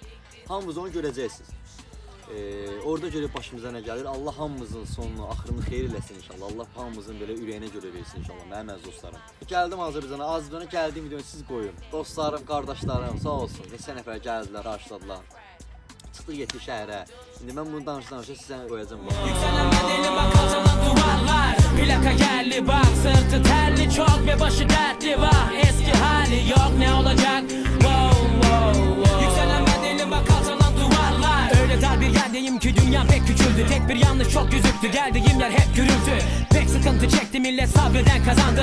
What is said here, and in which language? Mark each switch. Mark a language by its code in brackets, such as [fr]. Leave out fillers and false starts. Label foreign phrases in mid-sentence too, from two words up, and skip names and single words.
[az] Hamınız onu görəcəksiniz. Orada görək başımıza nə gəlir. Allah hamımızın sonunu, axırını xeyir eləsin inşallah. Allah hamımızın belə ürəyinə görə versin inşallah. Mənim əziz dostlarım. Gəldim Azərbaycana. Azərbaycana gəldiyim videonu siz qoyun. Dostlarım, qardaşlarım sağ olsun. Neçə nəfər gəldilər, qarşıladılar. Çıxdıq getdik şəhərə. İndi mən bunu danışa sizə qoyacağım. [tr] Yükselen bedeli bak alçalan duvarlar. Plaka geldi bak sırtı terli çok ve başı dertli var. Eski hali yok ne olacak? [en] Wow wow wow. [tr] Yükselen bedeli bak alçalan duvarlar. Öyle dar bir yerdeyim ki dünya pek küçüldü. Tek bir yanlış çok gözüktü. Geldiğim yer hep gürültü. Pek sıkıntı çekti millet sabreden kazandı.